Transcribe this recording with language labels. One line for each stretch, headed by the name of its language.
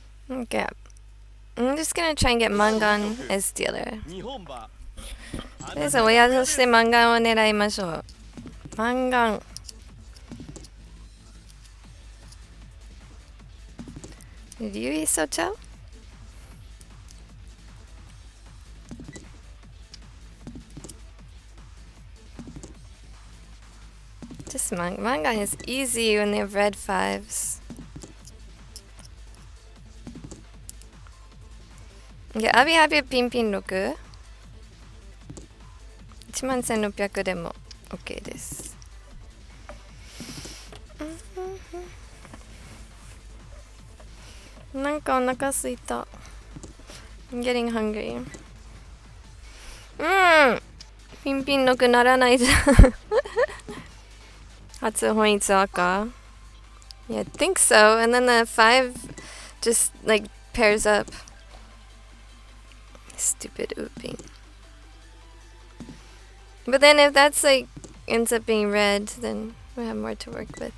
English: Okay. I'm just gonna try and get Mangan as dealer.
Japanese: とりあえず親としてマンガンを狙いましょう。マンガン。リュウイソチャウ？
English: Just Mangan is easy when they have red fives. Yeah, I'll be happy with ピンピン6。
Japanese: 11,600でも OK です。なんかお腹すいた。
English: I'm getting hungry.
Japanese: ピンピン6ならないじゃん。初本一赤
English: Yeah, I think so. And then the 5 just like pairs up. Stupid ooping. But then if that's like ends up being red, then we have more to work with.